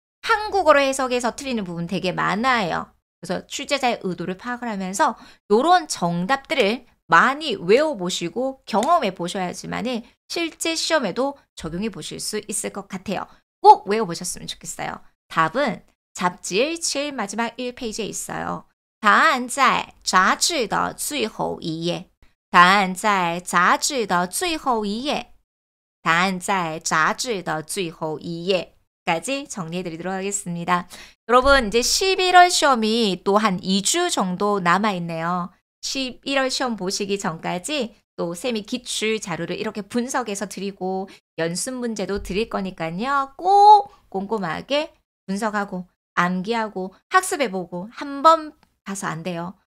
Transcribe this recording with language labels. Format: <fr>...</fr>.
<ko>한국어로 해석해서 틀리는 부분 되게 많아요. 그래서 출제자의 의도를 파악을 하면서 이런 정답들을 많이 외워보시고 경험해 보셔야지만은 실제 시험에도 적용해 보실 수 있을 것 같아요. 꼭 외워보셨으면 좋겠어요. 답은 잡지의 제일 마지막 1페이지에 있어요.</ko> <zh>答案在杂志的最后一页。答案在杂志的最后一页。答案在杂志的最后一页。</zh> <ko>까지 정리해드리도록 하겠습니다. 여러분 이제 11월 시험이 또 한 2주 정도 남아있네요. 11월 시험 보시기 전까지 또 쌤이 기출 자료를 이렇게 분석해서 드리고 연습 문제도 드릴 거니까요. 꼭 꼼꼼하게 분석하고 암기하고 학습해보고 한번 봐서 안 돼요.</ko>